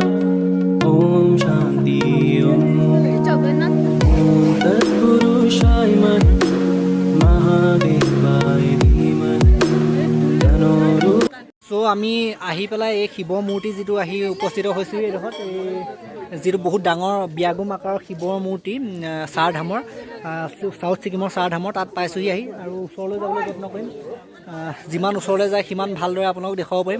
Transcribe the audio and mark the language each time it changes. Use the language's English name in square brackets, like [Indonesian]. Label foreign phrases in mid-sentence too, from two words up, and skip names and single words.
[Sanskrit] ओम शांति ओम तत्पुरुषाय महादेवाय धीमहि तन्नो रुद्र। [Assamese] চ' আমি আহি পেলাই এই শিৱ মূৰ্তি যিটো আহি উপস্থিত হৈছোঁ এইডোখৰত, এই যিটো বহুত ডাঙৰ ব্যাগুম আকাৰৰ শিৱৰ মূৰ্তি চাৰ ধামৰ, সাউথ ছিকিমৰ চাৰ ধামৰ, তাত পাইছোঁহি আহি। আৰু ওচৰলৈ যাবলৈ যত্ন কৰিম, যিমান ওচৰলৈ যায় সিমান ভালদৰে আপোনালোকক দেখুৱাব পাৰিম।